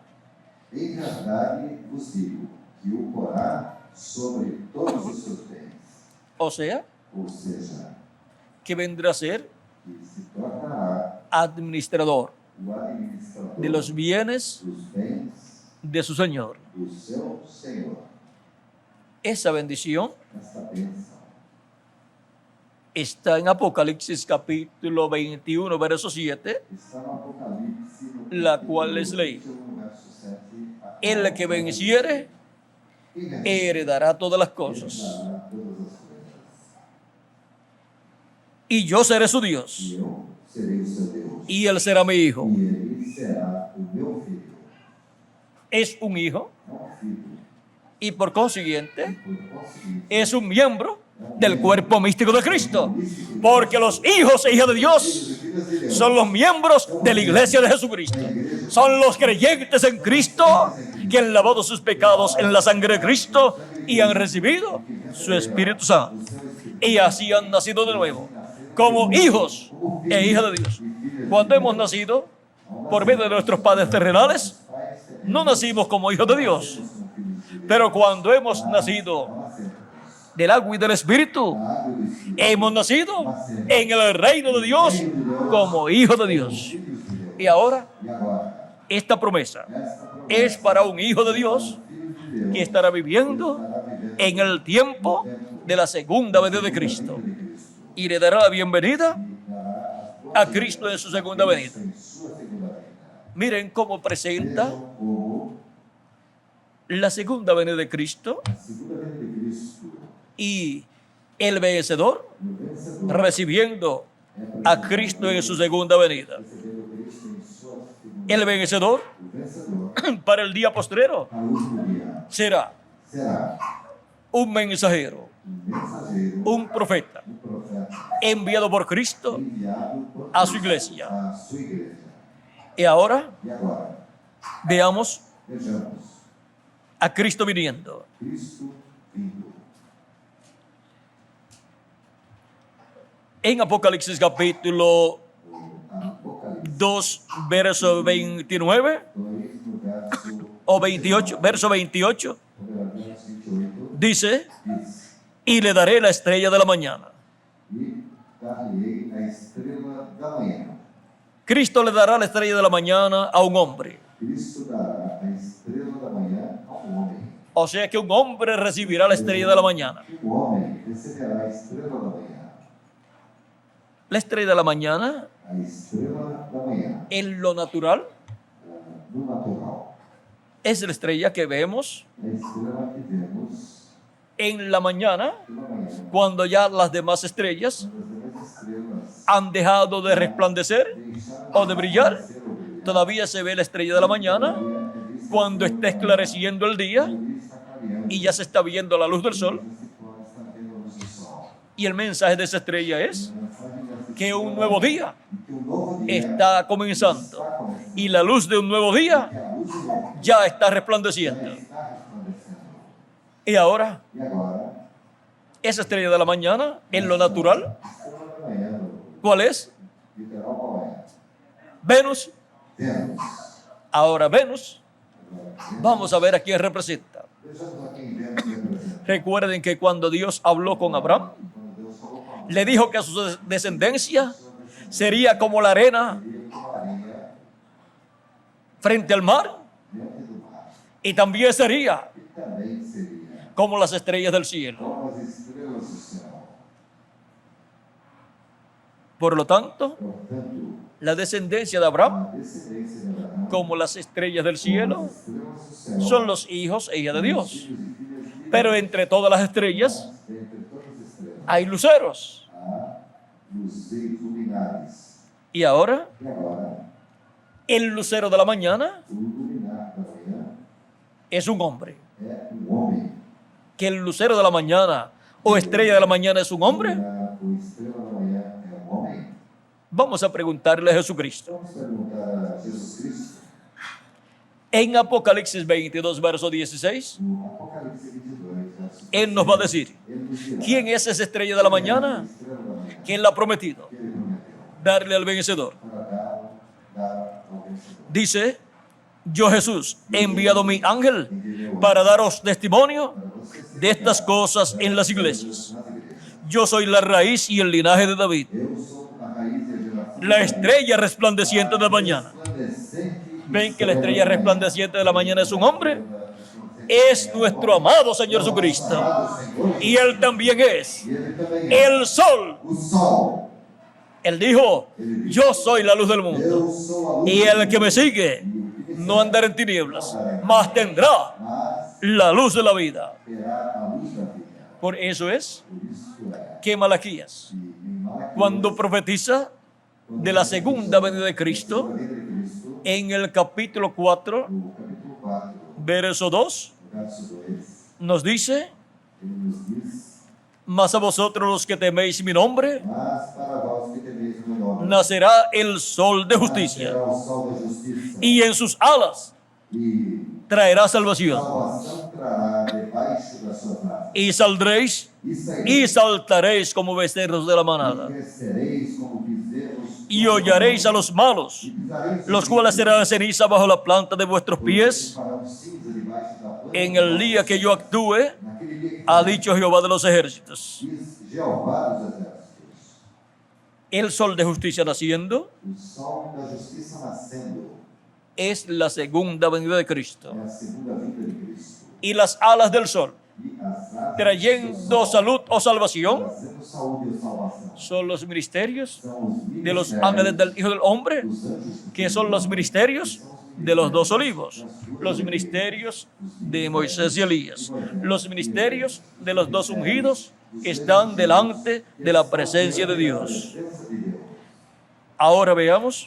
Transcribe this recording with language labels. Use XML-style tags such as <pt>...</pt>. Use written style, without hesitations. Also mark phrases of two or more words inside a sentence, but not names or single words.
<pt>Em verdade vos digo que o porá sobre todos os seus bens.</pt> <es>O sea,</es> <pt>Ou seja,</pt> <es>que vendrá a ser</es> <pt>que se tornará</pt> <es>administrador</es> <pt>o administrador</pt> <es>de los bienes</es> <pt>dos bens</pt> <es>de su Señor.</es> <pt>do seu Senhor.</pt> <es>Esa bendición</es> <pt>Esta bênção</pt> <es>está en Apocalipsis capítulo 21, verso 7,</es> <pt>está no Apocalipse, no</pt> <es>la cual les leí.</es> <pt>21, verso 7.</pt> <es>El que venciere</es> <pt>Quem vence</pt> <es>heredará todas las cosas,</es> <pt>herdará todas as coisas.</pt> <es>y yo seré su Dios,</es> <pt>E eu serei o seu Deus.</pt> <es>y él será mi hijo.</es> <pt>E ele será o meu filho.</pt> <es>Es un hijo,</es> <pt>É um filho.</pt> <es>y por consiguiente Por consiguiente, es un miembro del cuerpo místico de Cristo, porque los hijos e hijas de Dios</es> <pt>filhos de Deus.</pt> <es>son los miembros de la iglesia de Jesucristo. Son los creyentes en Cristo que han lavado sus pecados en la sangre de Cristo y han recibido su Espíritu Santo. Y así han nacido de nuevo, como hijos e hijas de Dios. Cuando hemos nacido por medio de nuestros padres terrenales, no nacimos como hijos de Dios. Pero cuando hemos nacido del agua y del Espíritu, hemos nacido en el reino de Dios como hijos de Dios. Y ahora,</es> <pt>E agora,</pt> <es>esta promesa</es> <pt>esta promessa</pt> <es>es para un hijo de Dios</es> <pt>filho de Deus</pt> <es>que estará viviendo</es> <pt>estará vivendo</pt> <es>en el tiempo de la segunda venida de Cristo</es> <pt>de Cristo.</pt> <es>y le dará la bienvenida</es> <pt>E dará</pt> <es>a Cristo en su segunda venida.</es> <pt>em sua segunda venida.</pt> <es>Miren cómo presenta</es> <pt>Vejam como</pt> <es>la segunda venida de Cristo</es> <pt>a segunda venida de Cristo</pt> <es>y el vencedor</es> <pt>e o vencedor</pt> <es>recibiendo a Cristo en su segunda venida.</es> <pt>recebendo Cristo em sua segunda</pt> <es>El vencedor</es> <pt>O vencedor,</pt> <es>para el día postrero</es> <pt>ao último dia,</pt> <es>será</es> <pt>será</pt> <es>un mensajero,</es> <pt>mensageiro,</pt> <es>un profeta</es> <pt>profeta,</pt> <es>enviado por Cristo</es> <pt>enviado por</pt> <es>a su iglesia.</es> <pt>a sua igreja.</pt> <es>Y ahora</es> <pt>E agora,</pt> <es>veamos</es> <pt>vejamos,</pt> <es>a Cristo viniendo.</es> <pt>Cristo vindo.</pt> <es>En Apocalipsis capítulo</es> <pt>Apocalipse</pt> <es>2, verso 29</es> <pt>2, no verso,</pt> <es>o 28, verso 28,</es> <pt>no verso 28,</pt> <es>dice,</es> <pt>diz:</pt> <es>y le daré la estrella de la mañana.</es> <pt>E dar-lhe a estrela da manhã.</pt> <es>Cristo le dará la estrella de la mañana a un hombre.</es> <pt>Cristo dará a estrela da manhã ao homem.</pt> <es>O sea que un hombre recibirá la estrella de la mañana.</es> <pt>O homem receberá a estrela da manhã.</pt> <es>La estrella de la mañana,</es> <pt>A estrela da manhã,</pt> <es>en lo natural,</es> <pt>no natural.</pt> <es>es la estrella que vemos</es> <pt>A estrela que vemos</pt> <es>en la mañana,</es> <pt>pela manhã.</pt> <es>cuando ya las demás estrellas</es> <pt>As demais estrelas</pt> <es>han dejado de resplandecer</es> <pt>deixaram</pt> <es>o de brillar.</es> <pt>ser o brilho.</pt> <es>Todavía se ve la estrella de la mañana cuando está esclareciendo el día</es> <pt>O dia está clareando,</pt> <es>y ya se está viendo la luz del sol.</es> <pt>está vendo a luz do sol.</pt> <es>Y el mensaje de esa estrella es</es> <pt>A mensagem dessa</pt> <es>que un</es> <pt>estrela</pt> <es>nuevo día</es> <pt>é que um novo dia</pt> <es>está comenzando</es> <pt>está começando.</pt> <es>y la luz de un nuevo día</es> <pt>Que a luz do novo</pt> <es>ya está resplandeciendo.</es> <pt>dia está resplandecendo.</pt> <es>Y ahora,</es> <pt>E agora,</pt> <es>esa estrella de la mañana, en lo natural,</es> <pt>a estrela da manhã,</pt> <es>¿cuál es?</es> <pt>literal qual é?</pt> <es>Venus.</es> <pt>Vênus.</pt> <es>Ahora Venus, vamos a ver a quién representa.</es> <pt>Vejamos a quem Vênus representa.</pt> <es>Recuerden que cuando Dios habló con Abraham,</es> <pt>Quando Deus falou com a</pt> <es>le dijo que su descendencia sería como la arena</es> <pt>Maria, com a areia</pt> <es>frente al mar</es> <pt>diante do mar.</pt> <es>y también sería</es> <pt>E também seria</pt> <es>como las estrellas del cielo.</es> <pt>como as estrelas do céu.</pt> <es>Por lo tanto,</es> <pt>Portanto,</pt> <es>la descendencia de Abraham,</es> <pt>a descendência de Abraão,</pt> <es>como las estrellas del cielo,</es> <pt>as estrelas do céu,</pt> <es>son los hijos e hijas de Dios.</es> <pt>filhos e filhas de Deus.</pt> <es>Pero entre todas las estrellas</es> <pt>Entre todas as estrelas</pt> <es>hay luceros.</es> <pt>há luzeiros luminares.</pt> <es>Y ahora,</es> <pt>E agora,</pt> <es>el lucero de la mañana</es> <pt>o luminar da manhã</pt> <es>es un hombre.</es> <pt>é homem.</pt> <es>Que el lucero de la mañana o estrella de la mañana es un hombre.</es> <pt>O estrela da manhã é homem.</pt> <es>Vamos a preguntarle a Jesucristo.</es> <pt>Vamos perguntar a Jesus Cristo.</pt> <es>En Apocalipsis 22, verso 16,</es> <pt>No Apocalipse 22, verso</pt> <es>Él nos va a decir,</es> <pt>Ele nos dirá,</pt> <es>¿quién es esa estrella de la mañana?</es> <pt>estrela da manhã,</pt> <es>¿Quién la ha prometido?</es> <pt>que ele prometeu</pt> <es>Darle al vencedor.</es> <pt>para dar ao vencedor.</pt> <es>Dice, yo Jesús he enviado mi ángel para daros testimonio de estas cosas en las iglesias. Yo soy la raíz y el linaje de David,</es> <pt>Eu sou a raiz e a geração de</pt> <es>la</es> <pt>Davi,</pt> <es>estrella resplandeciente de la mañana.</es> <pt>resplandecente do</pt> <es>¿Ven que la</es> <pt>céu</pt> <es>estrella</es> <pt>da manhã.</pt> <es>resplandeciente de la mañana es un hombre? Es nuestro amado Señor Jesucristo. Y Él también es</es> <pt>E ele também é</pt> <es>el sol.</es> <pt>o sol.</pt> <es>Él dijo, yo soy la luz del mundo.</es> <pt>Eu sou a luz</pt> <es>Y</es> <pt>do</pt> <es>el que me sigue no andará en tinieblas, mas tendrá</es> <pt>mas</pt> <es>la luz de la vida.</es> <pt>terá a luz da vida.</pt> <es>Por eso es</es> <pt>Por isso é</pt> <es>que Malaquías,</es> <pt>que em Malaquias,</pt> <es>cuando profetiza de la segunda venida de</es> <pt>a</pt> <es>Cristo,</es> <pt>vida de Cristo,</pt> <es>en el capítulo 4,</es> <pt>no capítulo 4,</pt> <es>verso 2,</es> <pt>no verso 2,</pt> <es>nos dice,</es> <pt>ele nos diz:</pt> <es>mas a vosotros los que teméis mi nombre,</es> <pt>mas para vós que temeis o meu nome,</pt> <es>nacerá el sol de justicia,</es> <pt>nascerá o sol da justiça,</pt> <es>y en sus alas</es> <pt>e</pt> <es>traerá salvación.</es> <pt>salvação trará debaixo das suas asas.</pt> <es>Y saldréis</es> <pt>E saireis,</pt> <es>y saltaréis como becerros de la manada,</es> <pt>e crescereis como bezerros,</pt> <es>y hollaréis a los malos,</es> <pt>e pisareis</pt> <es>los</es> <pt>sobre</pt> <es>cuales serán ceniza bajo la planta de vuestros</es> <pt>eles,</pt> <es>pies,</es> <pt>farão cinza debaixo da planta</pt> <es>en el día que yo actúe,</es> <pt>naquele dia que</pt> <es>ha dicho Jehová de los ejércitos.</es> <pt>diz Jeová dos exércitos.</pt> <es>El sol de justicia naciendo</es> <pt>O sol da justiça nascendo</pt> <es>es la segunda venida de Cristo.</es> <pt>é a segunda vinda de Cristo.</pt> <es>Y las alas del sol,</es> <pt>E as asas</pt> <es>trayendo</es> <pt>do sol,</pt> <es>salud o salvación,</es> <pt>trazendo saúde e salvação.</pt> <es>son los ministerios</es> <pt>São os</pt> <es>de los</es> <pt>ministérios</pt> <es>ángeles del Hijo del Hombre,</es> <pt>dos anjos</pt> <es>que son los ministerios de los dos olivos, los ministerios de Moisés y Elías, los ministerios de los dos ungidos que están delante de la presencia de Dios.</es> <pt>presença de Deus.</pt> <es>Ahora veamos</es>